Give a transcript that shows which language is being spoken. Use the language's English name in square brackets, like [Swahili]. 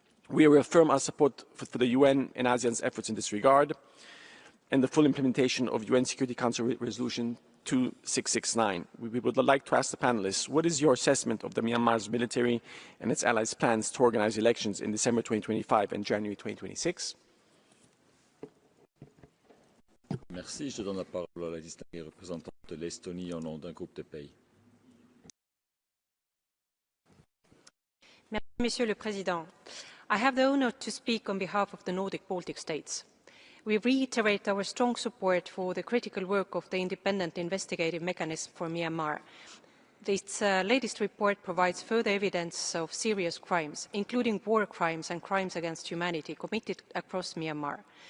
[English] We reaffirm our support for the UN and ASEAN's efforts in this regard, and the full implementation of UN Security Council Resolution 2669. We would like to ask the panelists, what is your assessment of the Myanmar's military and its allies' plans to organize elections in December 2025 and January 2026? [French] Merci. Je donne la parole à la distinguée représentante de l'Estonie au nom d'un groupe de pays. Monsieur le Président, [English] I have the honour to speak on behalf of the Nordic Baltic states. We reiterate our strong support for the critical work of the Independent Investigative Mechanism for Myanmar. Its latest report provides further evidence of serious crimes, including war crimes and crimes against humanity committed across Myanmar.